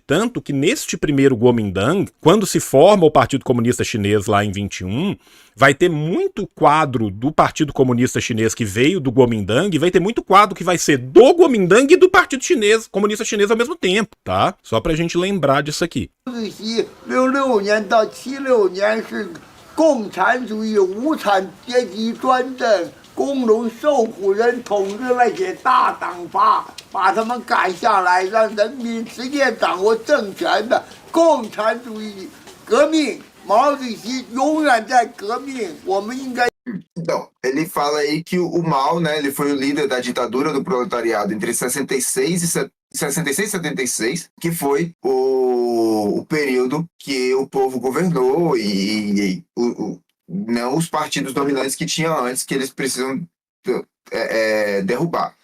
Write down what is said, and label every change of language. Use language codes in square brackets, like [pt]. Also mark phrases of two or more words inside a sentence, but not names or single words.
[pt] Tanto que neste primeiro Kuomintang, quando se forma o Partido Comunista Chinês lá em 21, vai ter muito quadro do Partido Comunista Chinês que veio do Kuomintang, e vai ter muito quadro que vai ser do Kuomintang e do Partido Comunista Chinês ao mesmo tempo, tá? Só pra gente lembrar disso aqui. [zh] 66 年到76年是共产主义无产阶级专政，工农受苦人统治那些大党阀，把他们赶下来，让人民直接掌握政权的共产主义革命。毛主席永远在革命，我们应该。 [pt] Então, ele fala aí que o Mao, né, ele foi o líder da ditadura do proletariado entre 66 e 76, que foi o período que o povo governou e não os partidos dominantes que tinha antes, que eles precisam derrubar.